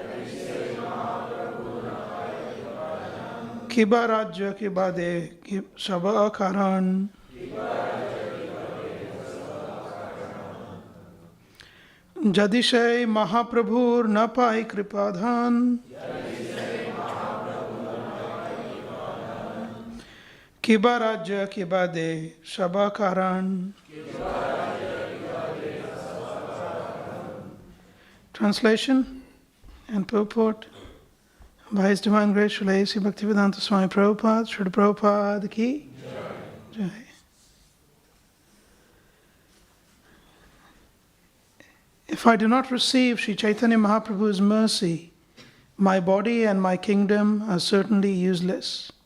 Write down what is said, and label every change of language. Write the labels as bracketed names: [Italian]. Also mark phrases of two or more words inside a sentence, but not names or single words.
[Bangla] কিবা রাজ্য কিবা দেহ সব অকারণ যদি সেই মহাপ্রভুর না পাই কৃপাধন কিবা রাজ্য কিবা দেহ সব অকারণ. [English] Translation and purport by His Divine Grace Srila A.C. Bhaktivedanta Swami Prabhupada, Srila Prabhupada Ki Jai. If I do not receive Sri Chaitanya Mahaprabhu's mercy, my body and my kingdom are certainly useless.